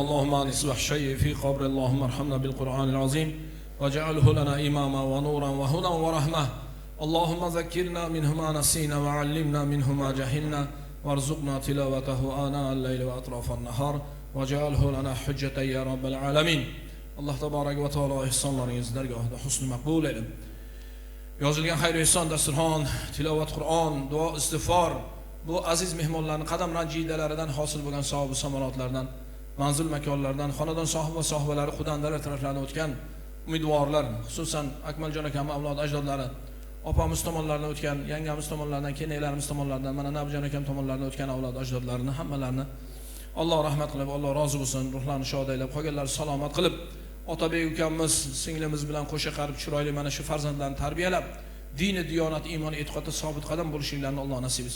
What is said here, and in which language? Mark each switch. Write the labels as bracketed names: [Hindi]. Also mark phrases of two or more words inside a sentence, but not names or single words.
[Arabic] اللهم انس وحشي في قبر، اللهم ارحمنا بالقرآن العظيم واجعله لنا إماما ونورا وهدى ورحمة. اللهم ذكرنا منه ما نسينا وعلمنا منه ما جهلنا وارزقنا تلاوته آناء الليل وأطراف النهار واجعله لنا حجة يا رب العالمين. الله تبارك وتعالى [Uzbek] ihsonlaringizni dargohida husni maqbul aylesin. Yozilgan xayr ihson dasturxon, tilovat Qur'on, duo istig'for bu aziz mehmonlarning qadam ranjidalaridan hosil bo'lgan savob va samarotlardan, manzil makonlardan, xonadon sohibi va sohibalari xudandalar taraflaridan o'tgan umidvorlar, xususan Akmaljon akam avlod ajdodlari, opamiz tomonlaridan o'tgan, yangamiz tomonlaridan, kelinlarimiz tomonlaridan, mana Nabijon akam tomonlaridan o'tgan avlod ajdodlarini hammalarini Alloh rahmat qilib, Alloh rozi bo'lsin, ruhlarini shod aylab, qolganlarni salomat qilib, Otabek ukamiz, singlimiz bilan qo'sha qarib chiroyli mana shu farzandlarni tarbiyalab, dini, diyonat, iymon, e'tiqodda sobit qadam bo'lishingizni Alloh nasib etsin.